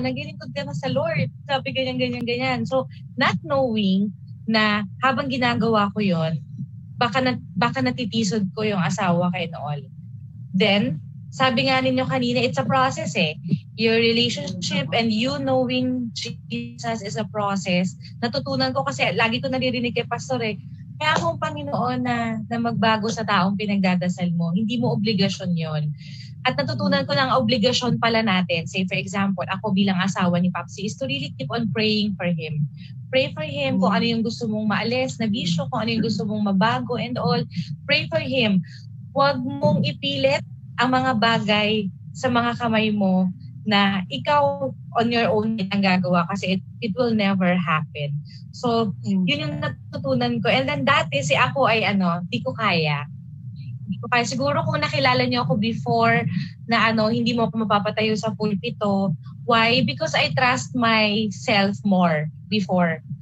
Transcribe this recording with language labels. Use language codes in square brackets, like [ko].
[tl] Naglilingkod ka na sa Lord. Sabi ganyan. So, [en] not knowing [tl] na habang ginagawa ko yon, baka natitisod ko yung asawa ko [en] and all. Then, [tl] sabi nga ninyo kanina, [en] it's a process Your relationship and you knowing Jesus is a process. [tl] Natutunan ko kasi, lagi ko naririnig kay pastor kaya kung Panginoon na magbago sa taong pinagdadasal mo, hindi mo obligasyon yon. At natutunan ko ng obligasyon pala natin. [en] Say for example, [tl] ako bilang asawa ni Papsi [en] is to really keep on praying for him. Pray for him [tl] kung ano yung gusto mong maalis na bisyo, kung ano yung gusto mong mabago and all. Pray for him. Huwag mong ipilit ang mga bagay sa mga kamay mo na ikaw [en] on your own [tl] ang gagawa kasi [en] it will never happen. [tl] So, yun yung natutunan ko. And then dati si ako ay di ko kaya. Siguro kung nakilala niyo ako before na hindi mo ako mapapatayo sa pulpito. [en] Why? Because I trust myself more before.